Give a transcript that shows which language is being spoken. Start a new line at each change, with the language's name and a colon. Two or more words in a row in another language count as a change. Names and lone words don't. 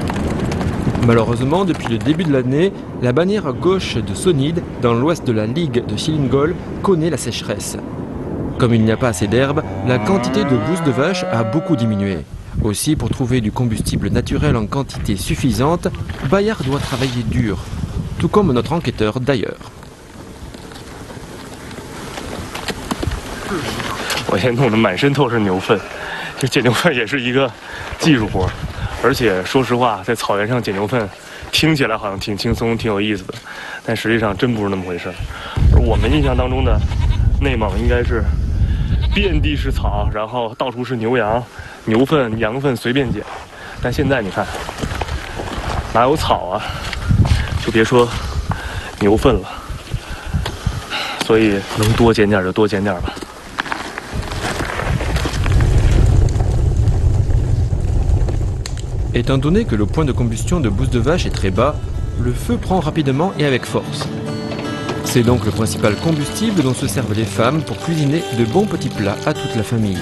French: Malheureusement, depuis le début de l'année, la bannière gauche de Sonid, dans l'ouest de la ligue de Shilingol, connaît la sécheresse. Comme il n'y a pas assez d'herbe, la quantité de bousses de vache a beaucoup diminué. Aussi, pour trouver du combustible naturel en quantité suffisante, Bayard doit travailler dur, tout comme notre enquêteur d'ailleurs.
Chinese: 我现在弄得满身都是牛粪，这捡牛粪也是一个技术活，而且说实话，在草原上捡牛粪，听起来好像挺轻松、挺有意思的，但实际上真不是那么回事。而我们印象当中的内蒙应该是遍地是草，然后到处是牛羊、牛粪、羊粪随便捡，但现在你看，哪有草啊？就别说牛粪了，所以能多捡点就多捡点吧。
French: Étant donné que le point de combustion de bousses de vache est très bas, le feu prend rapidement et avec force. C'est donc le principal combustible dont se servent les femmes pour cuisiner de bons petits plats à toute la famille.